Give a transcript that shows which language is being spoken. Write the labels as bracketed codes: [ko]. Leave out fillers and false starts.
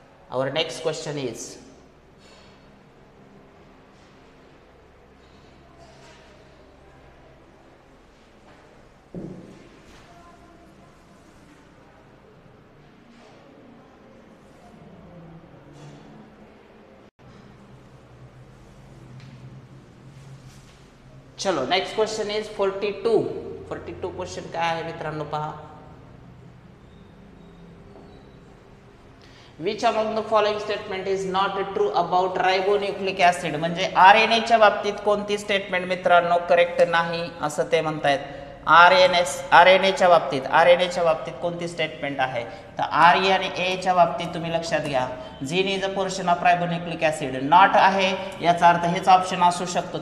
[en] Our next question is, [mr] चलो next question is 42 question काय आहे मित्रांनो पहा. [en] Which among the following statement is not true about ribonucleic acid? [mr] म्हणजे RNA च्या बाबतीत कोणती स्टेटमेंट मित्रांनो करेक्ट नाही असं ते म्हणतायत. RNA च्या बाबतीत कोणती स्टेटमेंट आहे, तर RE आणि A च्या बाबतीत तुम्ही लक्षात घ्या. [en] gene is a portion of ribonucleic acid not [mr] आहे, याचा अर्थ हेच ऑप्शन असू शकतो.